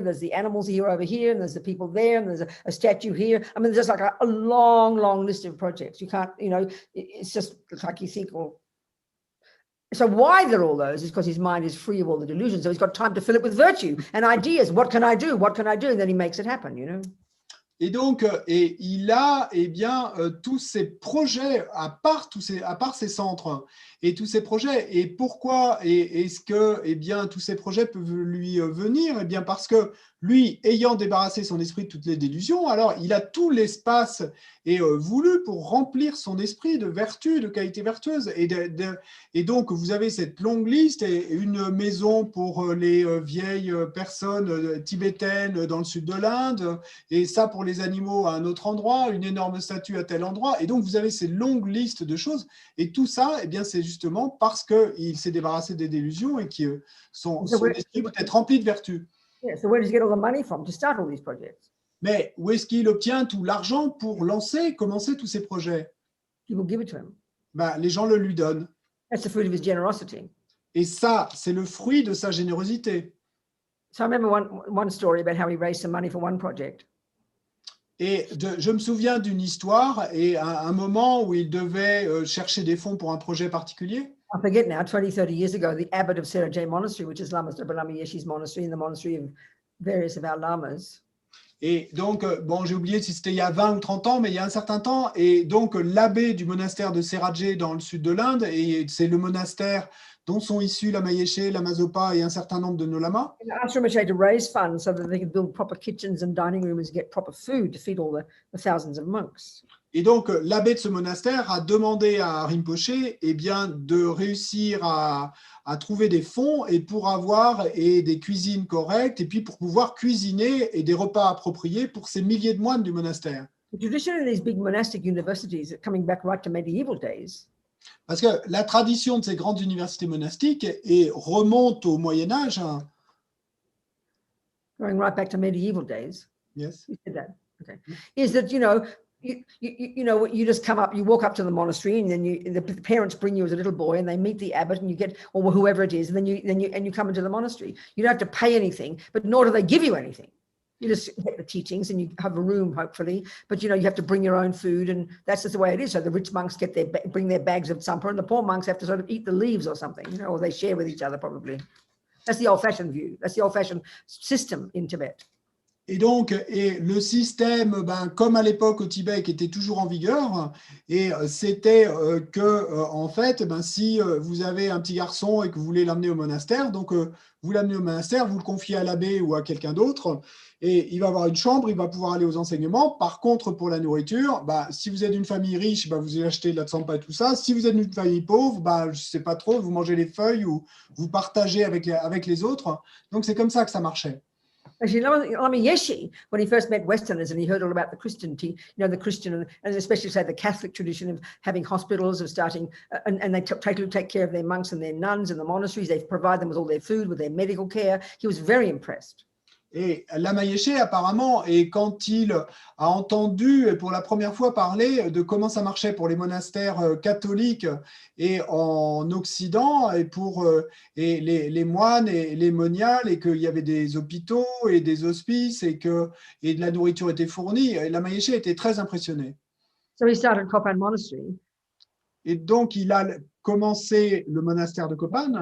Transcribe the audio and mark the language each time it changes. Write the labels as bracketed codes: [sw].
[en] There's the animals here over here, and there's the people there, and there's a statue here. I mean, there's like a long list of projects. You can't, you know, it's just like you think, well, so why they're all those is because his mind is free of all the delusions. So he's got time to fill it with virtue and ideas. What can I do? What can I do? And then he makes it happen, you know. [fr] Et donc, il a tous ces projets, à part ces centres, et tous ces projets. Et pourquoi est-ce que tous ces projets peuvent lui venir? Eh bien, parce que lui, ayant débarrassé son esprit de toutes les délusions, alors il a tout l'espace voulu pour remplir son esprit de vertus, de qualités vertueuses. Et donc, vous avez cette longue liste, et une maison pour les vieilles personnes tibétaines dans le sud de l'Inde, et ça pour les animaux à un autre endroit, une énorme statue à tel endroit. Et donc, vous avez ces longues listes de choses. Et tout ça, eh bien, c'est justement parce qu'il s'est débarrassé des délusions et que son esprit peut être rempli de vertus. [en] Yeah, so where does he get all the money from to start all these projects? [fr] Mais où est-ce qu'il obtient tout l'argent pour commencer tous ces projets? [en] People give it to him. [fr] Ben, les gens le lui donnent. [en] That's the fruit of his generosity. [fr] Et ça, c'est le fruit de sa générosité. [en] So I remember one story about how he raised some money for one project. [fr] Et je me souviens d'une histoire et un moment où il devait chercher des fonds pour un projet particulier. [en] I forget now, 20, 30 years ago, the abbot of Serajay Monastery, which is Lama Balama Yeshi's monastery, and the monastery of various of our lamas. [fr] Et donc, bon, j'ai oublié si c'était il y a 20 ou 30 ans, mais il y a un certain temps. Et donc, l'abbé du monastère de Serajay dans le sud de l'Inde, et c'est le monastère dont sont issus la Mayeshe, la Mazopa et un certain nombre de nos lamas. [en] And asked Rinpoche to raise funds so that they could build proper kitchens and dining rooms and get proper food to feed all the thousands of monks. [fr] Et donc, l'abbé de ce monastère a demandé à Rinpoche bien, de réussir à trouver des fonds et pour avoir des cuisines correctes et puis pour pouvoir cuisiner et des repas appropriés pour ces milliers de moines du monastère. [en] The tradition of these big monastic universities are coming back right to medieval days. [fr] Parce que la tradition de ces grandes universités monastiques remonte au Moyen-Âge. [en] Going right back to medieval days. Yes. You said that. Okay. Is that, you just come up, you walk up to the monastery, and then the parents bring you as a little boy, and they meet the abbot, and you get, or whoever it is, and then you come into the monastery. You don't have to pay anything, but nor do they give you anything. You just get the teachings, and you have a room, hopefully. But you have to bring your own food, and that's just the way it is. So the rich monks bring their bags of tsampa, and the poor monks have to sort of eat the leaves or something, or they share with each other probably. That's the old-fashioned view. That's the old-fashioned system in Tibet. [fr] Et donc, le système, comme à l'époque au Tibet, qui était toujours en vigueur, et c'était que, en fait, si vous avez un petit garçon et que vous voulez l'amener au monastère, donc vous l'amenez au monastère, vous le confiez à l'abbé ou à quelqu'un d'autre, et il va avoir une chambre, il va pouvoir aller aux enseignements. Par contre, pour la nourriture, si vous êtes d'une famille riche, vous achetez de la tsampa et tout ça. Si vous êtes d'une famille pauvre, je ne sais pas trop, vous mangez les feuilles ou vous partagez avec les autres. Donc, c'est comme ça que ça marchait. [en] Actually, Lama Yeshe, when he first met Westerners and he heard all about the Christianity, the Christian, and especially say the Catholic tradition of having hospitals, of starting, and they take care of their monks and their nuns in the monasteries. They provide them with all their food, with their medical care. He was very impressed. [fr] Et Lama Yeshe, apparemment, et quand il a entendu pour la première fois parler de comment ça marchait pour les monastères catholiques et en Occident, et pour les moines et les moniales, et qu'il y avait des hôpitaux et des hospices, et de la nourriture était fournie, Lama Yeshe était très impressionné. [en] So he started Kopan Monastery. [fr] Et donc, il a commencé le monastère de Kopan.